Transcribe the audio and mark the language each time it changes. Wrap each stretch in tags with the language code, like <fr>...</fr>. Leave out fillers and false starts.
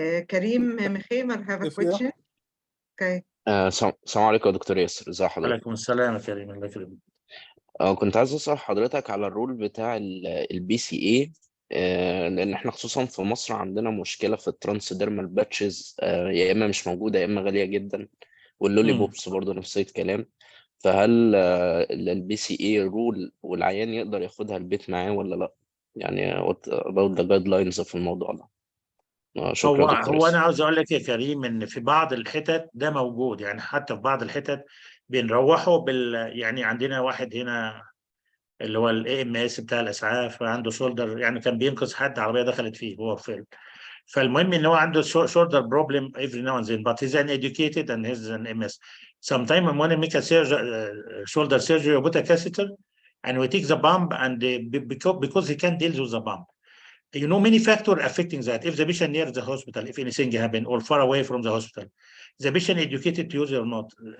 <en>Karim Mekhemer have a question. Okay.</en> <ar>السلام عليكم يا دكتور ياسر، ازي حضرتك؟ وعليكم السلام يا كريم، الله يكرمك. كنت عايز اسال حضرتك على الرول بتاع البي سي اي، لان احنا خصوصا في مصر عندنا مشكله في الترانسديرمال باتشز، يا اما مش موجوده يا اما غاليه جدا، واللولي بوبس برضه نفس الكلام. فهل البي سي اي رول والعيان يقدر ياخدها البيت معاه ولا لا؟ يعني</ar> <en>what about the guidelines</en> <ar>في الموضوع ده؟ شكرا دكتور. هو انا عاوز اقول لك يا كريم ان في بعض الحتت ده موجود، يعني حتى في بعض الحتت بنروحوا يعني عندنا واحد هنا اللي هو الAMS بتاع الاسعاف، عنده شولدر، يعني كان بينقذ حد عربيه دخلت فيه هو في. فالمهم ان هو عنده</ar> <en>shoulder problem every now and then, but he's an educated and he's an MS. Sometimes when he make a shoulder surgery or put a catheter, and we take the pump, and because he can't deal with the pump. You know, many factors affecting that. If the patient near the hospital, if anything happen, or far away from the hospital, the patient educated to use it or not.</en>